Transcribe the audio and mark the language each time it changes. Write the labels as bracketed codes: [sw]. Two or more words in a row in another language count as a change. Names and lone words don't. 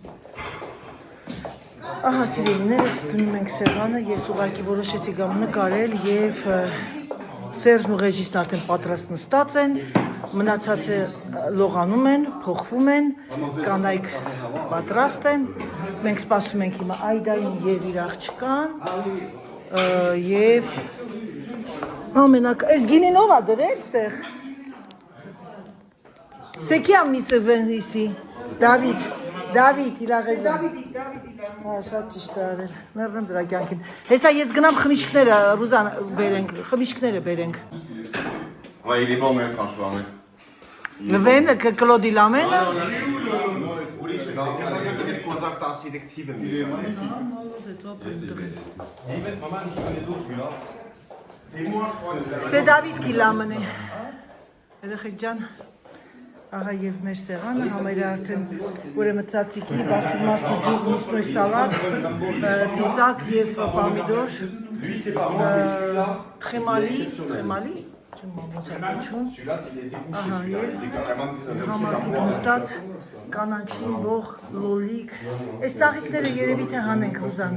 [hy] Ահա սիրելիներս դնում ենք սեղանը, ես ուղղակի որոշեցի գամ նկարել եւ Սերժն ու ռեժիսորն արդեն պատրաստ նստած են, մնացածը լողանում են, փոխվում են, կանայք պատրաստ են, Մենք սպասում ենք հիմա Այդային եւ իր աղջկան եւ ամենակ այս գինին ով ա դրել ստեղ [fr] C'est qui a mis ce vin ici? David, il a raison. [hy] Հա, շատ ճիշտ է արել։ Մեռնեմ դրա կյանքին։ Հեսա ես գնամ խմիչքները, Ռուզան, բերենք, խմիչքները բերենք։ [fr] Ouais, il est bon, mais franchement. Le vin que Claude il amène? C'est des Prosac sélectives. C'est moi, je crois. C'est David qui l'a amené. [hy] Երեխեք ջան, ահա եւ մեր սեղանը համարյա արդեն ուրեմն ցածիկի, բաստուրմասու ջուր, միսնոյ սալատ, ծիծակ եւ պամիդոր, թրեմալի, չեմ ոնց է կոչվում։ Ահա եւ համարտիկ նստած, կանաչին բող, լոլիկ։ Այս ծաղիկները երևի թե հանենք Ռուզան։